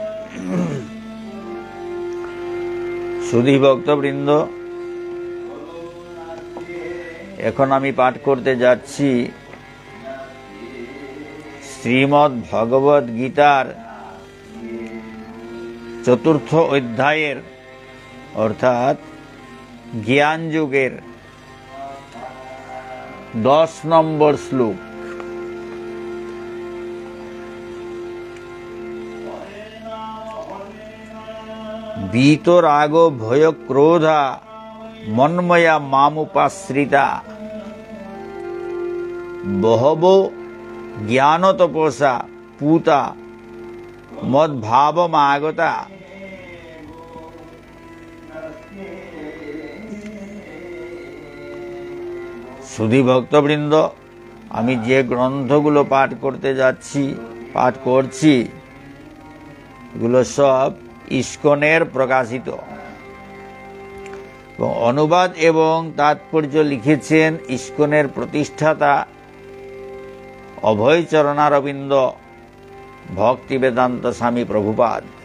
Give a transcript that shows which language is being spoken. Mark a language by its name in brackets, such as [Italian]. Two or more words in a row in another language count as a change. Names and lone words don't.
[Bangla] সুধী ভক্তবৃন্দ, এখন আমি পাঠ করতে যাচ্ছি শ্রীমদ্ ভগবদ গীতার ৪র্থ অধ্যায়ের অর্থাৎ জ্ঞান যুগের 10 নম্বর শ্লোক। [Sanskrit] वीतराग भय क्रोधा मन्मया मामुपाश्रिता बहवो ज्ञान तपसा पूता मद्भावमागता। [Bangla] সুধী ভক্তবৃন্দ, আমি যে গ্রন্থগুলো পাঠ করতে যাচ্ছি, পাঠ করছি, এগুলো সব ইস্কনের প্রকাশিত। অনুবাদ এবং তাৎপর্য লিখেছেন ইস্কনের প্রতিষ্ঠাতা অভয় চরণারবিন্দ ভক্তি বেদান্ত স্বামী প্রভুপাদ।